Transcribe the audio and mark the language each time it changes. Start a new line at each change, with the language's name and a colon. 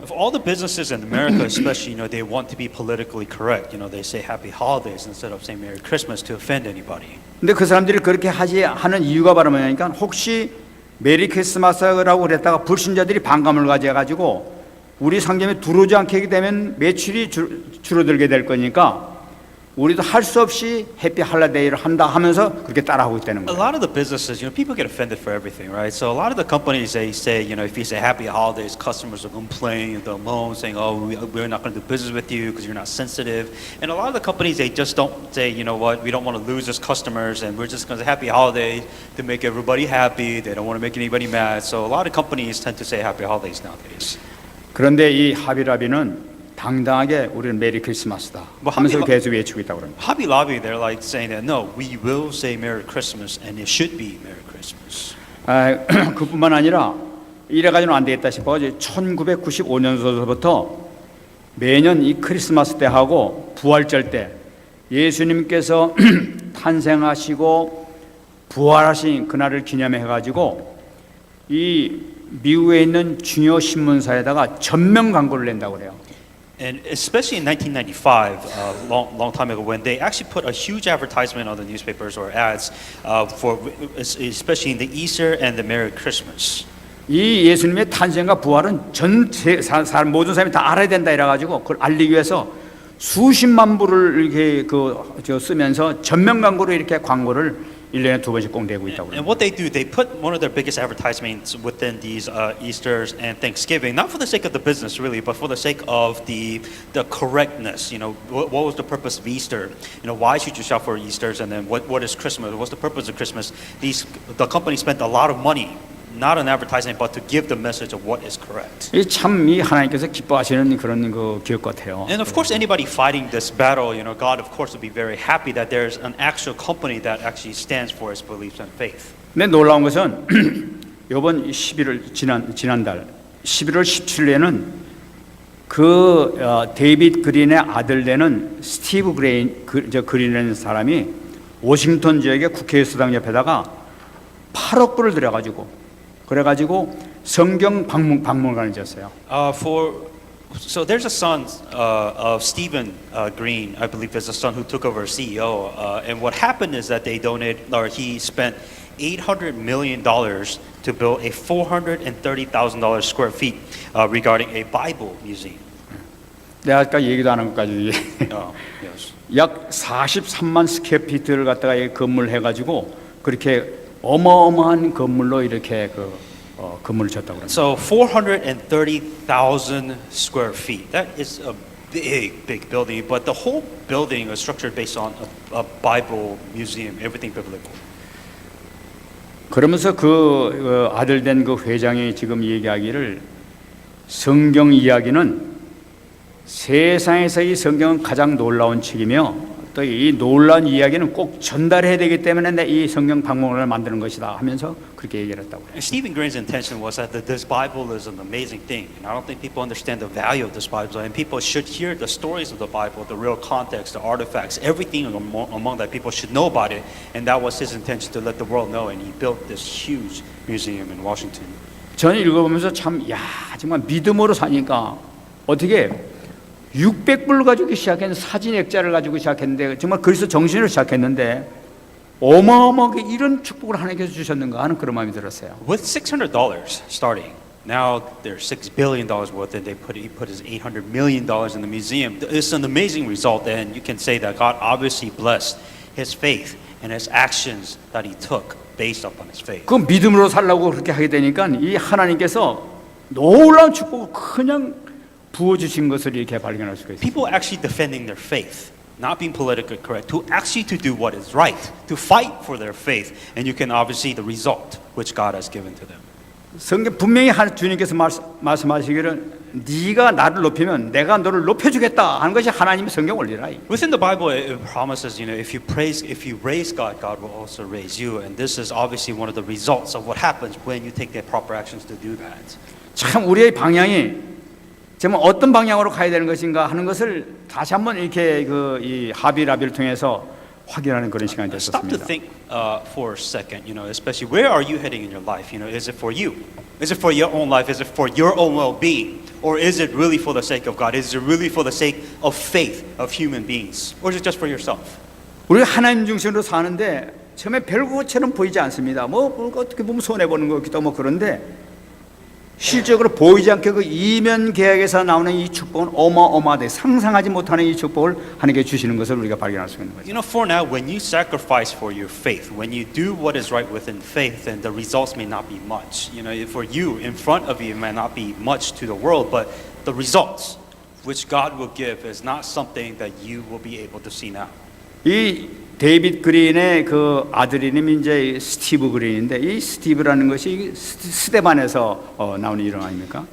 English: Of all the businesses in America, especially, they want to be politically correct. They say happy holidays instead of saying Merry Christmas to offend anybody.
Korean: 근데 그 사람들이 그렇게 하는 이유가 바로 뭐냐니까 혹시 메리 크리스마스라고 그랬다가 불신자들이 반감을 가져가지고 우리 상점에 들어오지 않게 되면 매출이 줄어들게 될 거니까 우리도 할 수 없이 해피 할라데이를 한다 하면서 그렇게 따라하고 있다는
English: A
Korean: 거예요.
English: lot of the businesses, people get offended for everything, right? So a lot of the companies, they say, if you say happy holidays, customers will complain, they'll moan, saying, oh, we're not going to do business with you because you're not sensitive. And a lot of the companies, they just don't say, we don't want to lose those customers, and we're just going to say happy holidays to make everybody happy. They don't want to make anybody mad. So a lot of companies tend to say happy holidays nowadays.
Korean: 그런데 이 하비라비는 당당하게 우리는 메리 크리스마스다 하면서 계속 외치고 있다고 합니다.
English: Hobby Lobby, they're like saying that, no, we will say Merry Christmas, and it should be Merry Christmas.
Korean: 그뿐만 아니라 이래가지고는 안 되겠다 싶어가지고 1995년서부터 매년 이 크리스마스 때 하고 부활절 때 예수님께서 탄생하시고 부활하신 그날을 기념해가지고 이 미국에 있는 중요 신문사에다가 전면 광고를 낸다고 그래요.
English: And especially in 1995, long time ago, when they actually put a huge advertisement on the newspapers or ads for, especially in the Easter and the Merry Christmas.
Korean: 이 예수님의 탄생과 부활은 모든 사람이 다 알아야 된다 이래가지고 그걸 알리기 위해서 수십만 부를 이렇게 쓰면서 전면 광고로 이렇게 광고를 1년에 2번씩 꼭 내고 있다고.
English: And what they do, they put one of their biggest advertisements within these Easters and Thanksgiving, not for the sake of the business really, but for the sake of the correctness. What was the purpose of Easter? Why should you shop for Easters? And then what is Christmas? What's the purpose of Christmas? The company spent a lot of money, not on advertising, but to give the message of what is correct.
Korean: 이 하나님께서 기뻐하시는 그런 그 기업 같아요.
English: And of course, anybody fighting this battle, God of course would be very happy that there's an actual company that actually stands for its beliefs and faith.
Korean: 근데 놀라운 것은 이번 11월 지난달 11월 17일에는 데이빗 그린의 아들 되는 스티브 그린이라는 사람이 워싱턴 지역의 국회 수당 옆에다가 8억 불을 들여가지고 그래가지고 성경 박물관을 지었어요.
English: So there's a son of Stephen Green, I believe is the son who took over as CEO. And what happened is that he spent $800 million to build a $430,000 square feet regarding a Bible museum.
Korean: 내가 아까 얘기도 안 한 것까지
English: Yes.
Korean: 약 43만 스퀘어피트를 갖다가 건물 해가지고 그렇게 어마어마한 건물로 이렇게 건물을 쳤다고 합니다.
English: So 430,000 square feet. That is a big building, but the whole building is structured based on a Bible museum, everything biblical.
Korean: 그러면서 그 아들 된 그 회장이 지금 얘기하기를 성경 이야기는 세상에서 이 성경은 가장 놀라운 책이며 또 이 놀라운 이야기는 꼭 전달해야 되기 때문에 이 성경 박물관을 만드는 것이다 하면서 그렇게 얘기를 했다고 해요.
English: And Stephen Green's intention was that this Bible is an amazing thing, and I don't think people understand the value of this Bible, and people should hear the stories of the Bible, the real context, the artifacts, everything among that people should know about it, and that was his intention to let the world know, and he built this huge museum in Washington.
Korean: 저는 읽어보면서 정말 믿음으로 사니까 어떻게 600불 가지고 시작했는 사진 액자를 가지고 시작했는데 정말 그리스도 정신으로 시작했는데 어마어마하게 이런 축복을 하나님께서 주셨는가 하는 그런 마음이 들었어요.
English: With $600 starting, Now they're $6 billion worth, and he put his $800 million in the museum. It's an amazing result, and you can say that God obviously blessed his faith and his actions that he took based upon his faith.
Korean: 그 믿음으로 살라고 그렇게 하게 되니까 이 하나님께서 놀라운 축복을 그냥 부어주신 것을 이렇게 발견할 수가 있어요.
English: People actually defending their faith, not being politically correct, to actually to do what is right, to fight for their faith, and you can obviously see the result which God has given to them.
Korean: 성경 분명히 주님께서 말씀하시기를 네가 나를 높이면 내가 너를 높여주겠다 하는 것이 하나님의 성경 원리라.
English: Within the Bible, it promises, if you raise God, God will also raise you, and this is obviously one of the results of what happens when you take the proper actions to do that.
Korean: 참 우리의 방향이 정말 어떤 방향으로 가야 되는 것인가 하는 것을 다시 한번 이렇게 이 하비라비를 통해서 확인하는 그런 시간이
English: Stop to
Korean: 됐었습니다.
English: think for a second, especially where are you heading in your life? Is it for you? Is it for your own life? Is it for your own well-being? Or is it really for the sake of God? Is it really for the sake of faith of human beings? Or is it just for yourself?
Korean: 우리가 하나님 중심으로 사는데 처음에 별것처럼 보이지 않습니다. 뭐 어떻게 보면 손해 보는 것 같기도 하고 그런데 실적으로 보이지 않게 그 이면 계약에서 나오는 이 축복은 어마어마하게 상상하지 못하는 이 축복을 하나님께 주시는 것을 우리가 발견할 수 있는 거죠.
English: For now, when you sacrifice for your faith, when you do what is right within faith, then the results may not be much. For you, in front of you, it may not be much to the world, but the results which God will give is not something that you will be able to see now.
Korean: 이 데이빗 그린의 그 아들 이름이 이제 스티브 그린인데 이 스티브라는 것이 스데반에서 나오는 이름 아닙니까?